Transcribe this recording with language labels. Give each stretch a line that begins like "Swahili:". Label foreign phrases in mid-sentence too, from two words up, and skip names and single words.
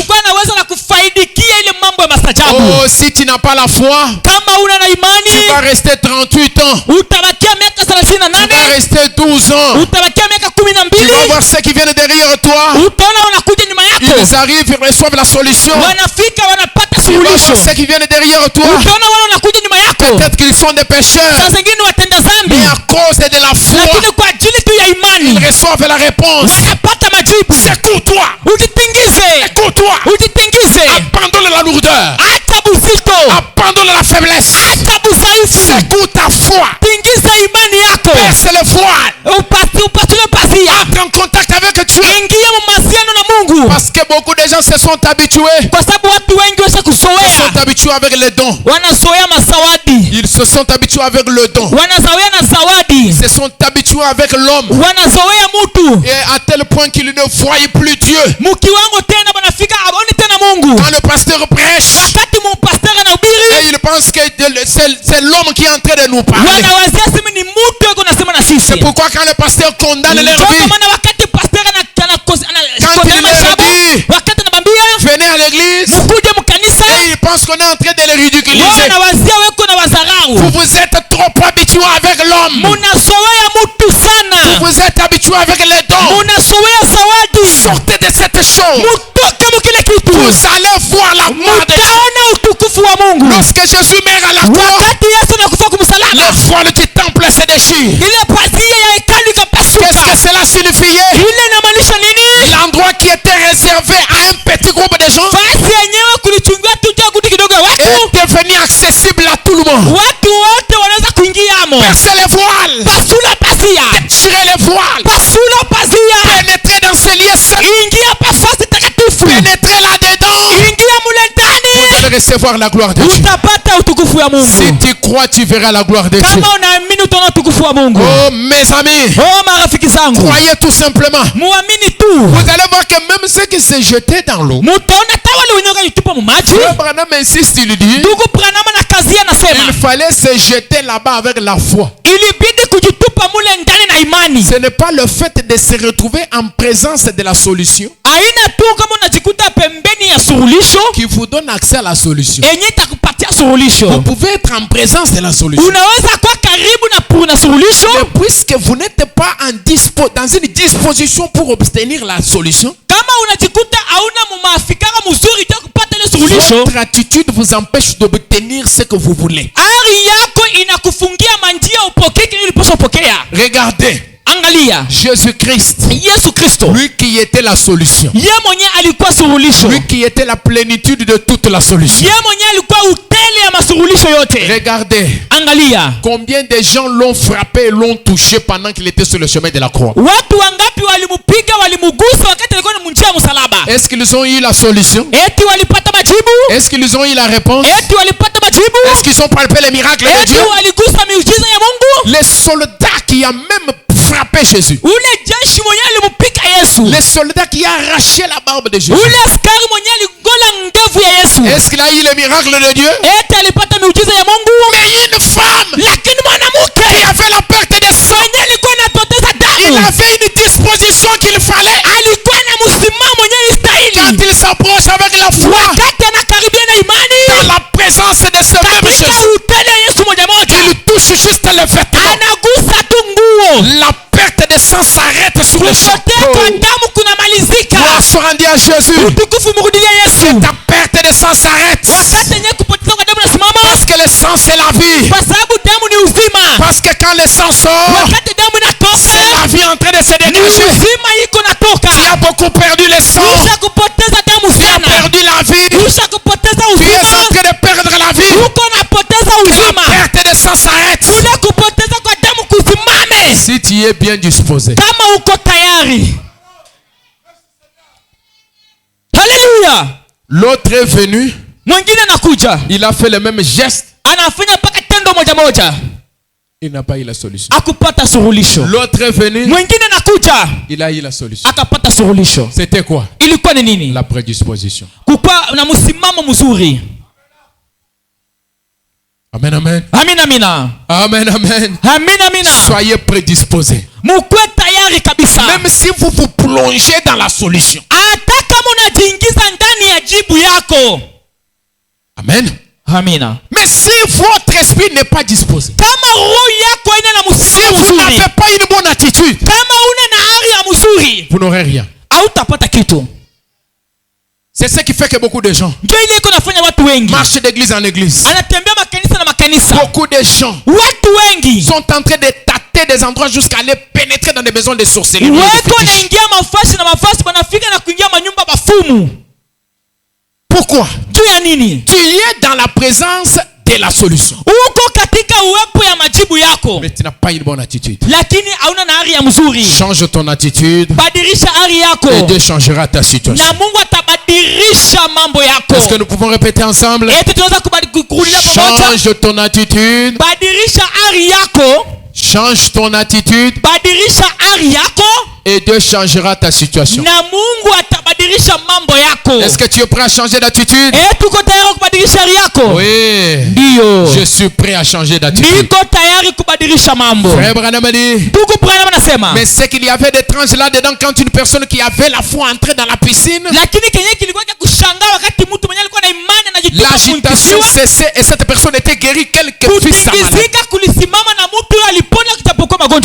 French: Oh, si tu n'as pas la foi, tu vas rester 38 ans. Tu vas rester 12 ans. Tu vas voir ceux qui viennent derrière toi. Ils Ils arrivent, ils reçoivent la solution.
Swahili: wanafika wanapata
French: Tu vois
Swahili: suluhisho.
French: ceux qui viennent derrière toi.
Swahili: Ukiona wale wanakuja nyuma yako,
French: Peut-être qu'ils sont des pécheurs.
Swahili: saa zingine watenda dhambi,
French: Mais à cause de la foi,
Swahili: lakini kwa ajili tu ya
French: ils
Swahili: imani
French: reçoivent la réponse.
Swahili: wanapata majibu.
French: Secoue-toi.
Swahili: Ujitingize,
French: Secoue-toi.
Swahili: ujitingize,
French: Abandonne la lourdeur.
Swahili: acha buzito,
French: Abandonne la faiblesse.
Swahili: acha budhaifu,
French: Secoue ta foi.
Swahili: tingiza imani yako,
French: Perce le voile.
Swahili: upatule pazia,
French: Entre en contact avec Dieu.
Swahili: ingia mumasiano na Mungu,
French: Parce que beaucoup de gens se sont habitués.
Swahili: kwa sababu watu wengi washa
French: Ils
Swahili: kuzoea,
French: sont habitués avec les dons.
Swahili: wanazoea masawadi,
French: Ils se sont habitués avec le don.
Swahili: wanazoea na zawadi,
French: Ils se sont habitués avec l'homme.
Swahili: wanazoea mutu
French: Et à tel point qu'ils ne voient plus Dieu.
Swahili: mukiwango tena, wanafika abaoni tena Mungu.
French: Quand le pasteur prêche,
Swahili: Wakati mupasteri anahubiri,
French: et il pense que c'est l'homme qui est en train de nous parler.
Swahili: wanawazia sema ni mutu yuko nasema na sisi.
French: C'est pourquoi quand le pasteur condamne leur
Swahili: Ndio kwa
French: vie,
Swahili: maana wakati pasteri
French: Quand il leur dit,
Swahili: wakati anabambia
French: venez à l'église,
Swahili: mukuje mukanisa,
French: et il pense qu'on est en train de les ridiculiser.
Swahili: wanawazia weko na wazarau.
French: Vous êtes trop habitués avec l'homme.
Swahili: Munazoea mutu sana,
French: Vous êtes habitués avec les dons.
Swahili: munazoea zawadi.
French: Sortez de cette chose.
Swahili: Mutoke mukile kitu,
French: Vous allez voir la gloire de Dieu.
Swahili: mutaona utukufu wa Mungu.
French: Lorsque Jésus meurt à la croix,
Swahili: Wakati Yesu anakufa kumsalaba,
French: le voile du temple se déchire.
Swahili: ile pazia ya hekalu ikapasuka.
French: Qu'est-ce que cela signifiait?
Swahili: Ile inamaanisha nini?
French: L'endroit qui était réservé à un petit groupe de gens
Swahili: Fasi yenyewe kulichungiwa tu cha kundi kidogo ya watu,
French: est devenu accessible à tout le monde.
Swahili: watu wote wanaweza kuingiamo.
French: Percez les voiles.
Swahili: Pasula pazia,
French: Tirez les voiles.
Swahili: pasula pazia,
French: Pénétrez dans ce lieu saint.
Swahili: ingia pa fasi takatifu,
French: Pénétrez là-dedans.
Swahili: ingia mule ndani,
French: Vous allez recevoir la gloire de Dieu.
Swahili: utapata utukufu ya
French: Si
Swahili: Mungu.
French: tu crois, tu verras la gloire de Dieu.
Swahili: Kama unaamini utaona utukufu wa Mungu.
French: Oh, mes amis,
Swahili: Oh marafiki zangu,
French: croyez tout simplement.
Swahili: muamini tu,
French: Vous allez voir que même ceux qui se jetaient dans l'eau,
Swahili: mutaona tawali wenyewe kujitupa mumaji.
French: Frère Branham insiste, il dit,
Swahili: Ndugu Branham na kazi anasema
French: il fallait se jeter là-bas avec la foi.
Swahili: ilibidi kujitupa mule ndani na imani.
French: Ce n'est pas le fait de se retrouver en présence de la solution
Swahili: Aina tu kama unajikuta pembeni ya suluhisho
French: qui vous donne accès à la solution.
Swahili: yenye itakupatia suluhisho.
French: Vous pouvez être en présence de la solution.
Swahili: Unaweza kuwa karibu na suluhisho,
French: Mais puisque vous n'êtes pas dans une disposition pour obtenir la solution,
Swahili: kama unajikuta hauna mumafikara mzuri ya kupata ile suluhisho,
French: votre attitude vous empêche d'obtenir ce que vous voulez.
Swahili: ari yako inakufungia manjia upokee kile ulipaswa pokea.
French: Regardez,
Swahili: Angalia
French: Jésus-Christ,
Swahili: Yesu Kristo,
French: lui qui était la solution,
Swahili: yeye mwenyewe alikuwa suluhisho,
French: lui qui était la plénitude de toute la solution.
Swahili: yeye mwenyewe alikuwa utele ya masuluhisho yote.
French: Regardez,
Swahili: Angalia
French: combien de gens l'ont frappé et l'ont touché pendant qu'il était sur le chemin de la croix.
Swahili: watu wangapi walimupiga, walimugusa wakati alikuwa ni njia ya msalaba.
French: Est-ce qu'ils ont eu la solution?
Swahili: Eti walipata majibu,
French: Est-ce qu'ils ont eu la réponse?
Swahili: eti walipata majibu,
French: Est-ce qu'ils ont palpé les miracles de
Swahili: eti
French: Dieu?
Swahili: waligusa miujiza ya Mungu.
French: Les soldats qui a même frappé Jésus.
Swahili: Ule jeshi mwenyewe alimupiga Yesu,
French: Les soldats qui a arraché la barbe de Jésus.
Swahili: ule askari mwenyewe aligola ndevu ya Yesu,
French: Est-ce qu'il a eu les miracles de Dieu?
Swahili: eti alipata miujiza ya Mungu.
French: Mais une femme
Swahili: Lakini mwanamke
French: qui avait la perte de sang,
Swahili: mwenyewe alikuwa anapoteza
French: il
Swahili: damu,
French: avait une disposition qu'il fallait.
Swahili: alikuwa na msimamo mwenyewe
French: Quand
Swahili: istahili.
French: il s'approche avec la foi
Swahili: Wakati anakaribia na imani
French: dans la présence de ce même
Swahili: katika
French: Jésus,
Swahili: utele ya Yesu moja moja,
French: il touche juste les vêtements.
Swahili: anagusa tu nguo,
French: La perte de sang s'arrête sur le champ.
Swahili: kupotea kwa damu kunamalizika.
French: Gloire soit rendue à Jésus.
Swahili: Utukufu mrudilie Yesu.
French: Ta perte de sang s'arrête.
Swahili: Wakati yenyewe kupoteza kwa damu nasimama,
French: Parce que le sang c'est la vie.
Swahili: kwa sababu damu ni uzima.
French: Parce que quand le sang sort,
Swahili: Wakati damu
French: c'est
Swahili: inatoka,
French: la vie en train de se
Swahili: ni
French: dégager.
Swahili: uzima iko natoka.
French: Tu as beaucoup perdu le sang.
Swahili: Usha kupoteza damu
French: Tu as
Swahili: sana,
French: perdu la vie.
Swahili: usha kupoteza
French: Tu es en
Swahili: uzima,
French: train de perdre la vie.
Swahili: uko napoteza
French: La
Swahili: uzima.
French: perte de sang s'arrête.
Swahili: Ule kupoteza kwa damu kusimame
French: Si tu es bien disposé.
Swahili: kama uko tayari. Haleluya!
French: L'autre est venu.
Swahili: Mwingine anakuja
French: Il a fait le même geste.
Swahili: anafanya mpaka tendo moja moja,
French: Il n'a pas eu la solution.
Swahili: akupata suluhisho.
French: L'autre est venu.
Swahili: Mwingine anakuja
French: Il a eu la solution.
Swahili: akapata suluhisho.
French: C'était quoi?
Swahili: Ilikuwa ni nini?
French: La prédisposition.
Swahili: Kukuwa na msimamo mzuri.
French: Amen, amen.
Swahili: Amina, amina,
French: Amen, amen.
Swahili: amina, amina.
French: Soyez prédisposés.
Swahili: Mukwe tayari kabisa,
French: Même si vous vous plongez dans la solution.
Swahili: hata kama unajiingiza ndani ya jibu yako.
French: Amen.
Swahili: Amina.
French: Mais si votre esprit n'est pas disposé,
Swahili: Kama roho yako haina na
French: si
Swahili: msimamo
French: vous
Swahili: mzuri,
French: n'avez pas une bonne attitude,
Swahili: kama una na ari ya mzuri,
French: vous n'aurez rien.
Swahili: hautapata kitu.
French: C'est ce qui fait que beaucoup de gens
Swahili: ndio ile iko nafanya watu wengi
French: marchent d'église en église.
Swahili: anatembea makanisa na makanisa.
French: Beaucoup de gens
Swahili: Watu wengi
French: sont en train de tâter des endroits jusqu'à aller pénétrer dans des maisons de sorcellerie.
Swahili: weko wanaingia mafasi na mafasi, wanafika na kuingia manyumba bafumu.
French: Pourquoi?
Swahili: Juu ya nini?
French: Tu es dans la présence de la solution,
Swahili: Uko katika uwepo ya majibu yako,
French: mais tu n'as pas une bonne attitude.
Swahili: lakini hauna na ari ya mzuri.
French: Change ton attitude
Swahili: Badilisha ari yako
French: et Dieu changera ta situation.
Swahili: na Mungu atabadilisha mambo yako.
French: Est-ce que nous pouvons répéter ensemble?
Swahili: Eti tunaweza kurudia pamoja.
French: Change ton attitude.
Swahili: Badilisha ari yako,
French: Change ton attitude
Swahili: badilisha ari yako
French: et Dieu changera ta situation.
Swahili: na Mungu atabadilisha mambo yako.
French: Est-ce que tu es prêt à changer d'attitude?
Swahili: Tuko tayari kubadilisha ari yako?
French: Oui.
Swahili: Ndio.
French: Je suis prêt à changer d'attitude.
Swahili: Niko tayari kubadilisha mambo.
French: Frère Branham a dit,
Swahili: Ndugu Branham anasema,
French: mais c'est qu'il y avait des tranches là-dedans quand une personne qui avait la foi entrait dans la piscine.
Swahili: lakini kenye kilikuwa cha kushangaa wakati mtu mwenye alikuwa na imani anajitupa
French: L'agitation
Swahili: kumkisiwa,
French: cessait et cette personne était guérie quelque fut sa maladie.
Swahili: kutingizika kulisimama na mtu huyo alipona kujapokuwa magonjwa